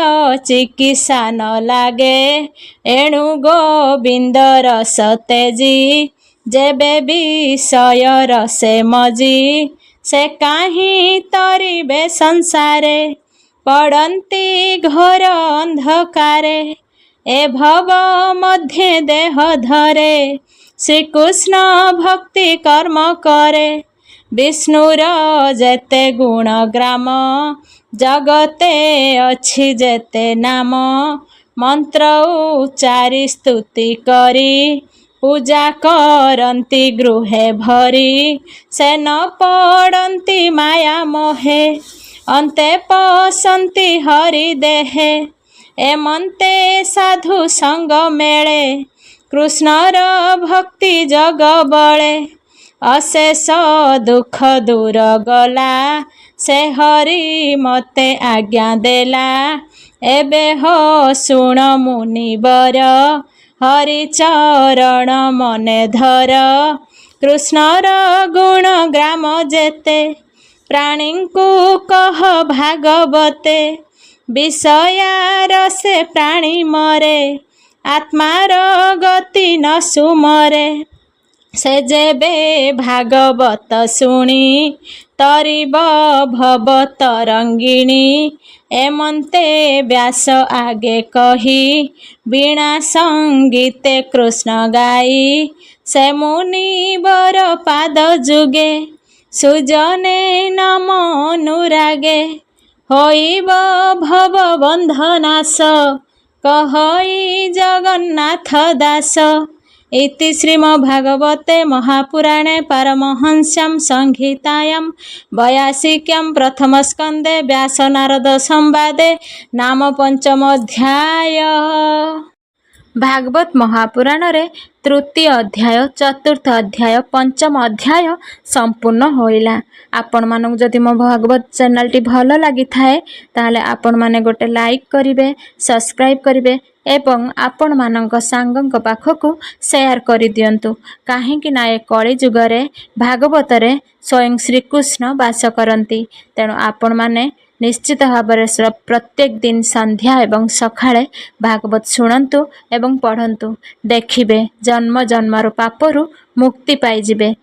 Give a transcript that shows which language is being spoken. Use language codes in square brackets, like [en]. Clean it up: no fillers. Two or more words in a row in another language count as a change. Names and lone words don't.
[or] ଚିକିତ୍ସା ନ ଲାଗେ ଏଣୁ ଗୋବିନ୍ଦ ରସ ତେଜି ଯେବେ ବିଷୟ ରସେ ମଜି ସେ କାହିଁ ତରିବେ ସଂସାରେ ପଡ଼ନ୍ତି ଘୋର ଅନ୍ଧକାରେ ଏ ଭବ ମଧ୍ୟେ ଦେହ ଧରେ ଶ୍ରୀକୃଷ୍ଣ ଭକ୍ତି କର୍ମ କରେ ବିଷ୍ଣୁର ଯେତେ ଗୁଣ ଗ୍ରାମ ଜଗତେ ଅଛି ଯେତେ ନାମ ମନ୍ତ୍ର ଉଚ୍ଚାରି ସ୍ତୁତି କରି ପୂଜା କରତି ଗୃହେ ଭରି ସେ ନ ପଡ଼ତି ମାୟା ମୋହେ ଅନ୍ତେ ପସନ୍ତି ହରି ଦେହେ ଏମନ୍ତେ ସାଧୁ ସଙ୍ଗ ମେଳେ କୃଷ୍ଣର ଭକ୍ତି ଜଗ ବଳେ ଅଶେଷ ଦୁଃଖ ଦୂର ଗଲା ସେ ହରି ମତେ ଆଜ୍ଞା ଦେଲା ଏବେ ହୋ ଶୁଣ ମୁନିବର ହରି ଚରଣ ମନେ ଧର କୃଷ୍ଣର ଗୁଣ ଗ୍ରାମ ଯେତେ ପ୍ରାଣୀ କୋ କହ ଭାଗବତେ ବିଷୟାର ସେ ପ୍ରାଣୀ ମରେ ଆତ୍ମାର ଗତି ନ ସୁମରେ ସେ ଯେବେ ଭାଗବତ ଶୁଣି ତରିବ ଭବ ତରଙ୍ଗିଣୀ ଏମନ୍ତେ ବ୍ୟାସ ଆଗେ କହି ବୀଣା ସଙ୍ଗୀତେ କୃଷ୍ଣ ଗାଇ ସେ ମୁନିବର ପାଦ ଯୁଗେ ସୁଜନେ ନମ ଅନୁରାଗେ ହୋଇବ ଭବ ବନ୍ଧନାଶ [sa] कहई जगन्नाथ दास इति श्रीमद्भागवते महापुराणे पारमहंस्यां संहितायां 82 प्रथमस्कन्धे व्यासनारद संवादे नाम पंचमोऽध्याय। [or] ଭାଗବତ ମହାପୁରାଣ ରେ ତୃତୀୟ ଅଧ୍ୟାୟ ଚତୁର୍ଥ ଅଧ୍ୟାୟ ପଞ୍ଚମ ଅଧ୍ୟାୟ ସମ୍ପୂର୍ଣ୍ଣ ହୋଇଲା। ଆପଣ ମାନକ ଯଦି ମୋ ଭାଗବତ ଚ୍ୟାନେଲ ଟି ଭଲ ଲଗି ଥାଏ ତାଲେ ଆପଣ ମାନେ ଗୋଟେ ଲାଇକ କରିବେ ସବସ୍କ୍ରାଇବ କରିବେ ଏବଂ ଆପଣ ମାନକ ସାଙ୍ଗକ ପାଖକୁ ସେୟାର କରି ଦିଅନ୍ତୁ କାହେକି ନା ଏ କଳି ଯୁଗରେ ଭାଗବତ ରେ ସ୍ୱୟଂ ଶ୍ରୀ କୃଷ୍ଣ ବାସ କରନ୍ତି ତେଣୁ ଆପଣ ମାନେ ନିଶ୍ଚିତ ଭାବ ପ୍ରତ୍ୟେକ ଦିନ ସନ୍ଧ୍ୟା ଏବଂ ସକାଳେ ଭାଗବତ ଶୁଣନ୍ତୁ ଏବଂ ପଢ଼ନ୍ତୁ ଦେଖିବେ ଜନ୍ମ ଜନ୍ମର ପାପରୁ ମୁକ୍ତି ପାଇଯିବେ।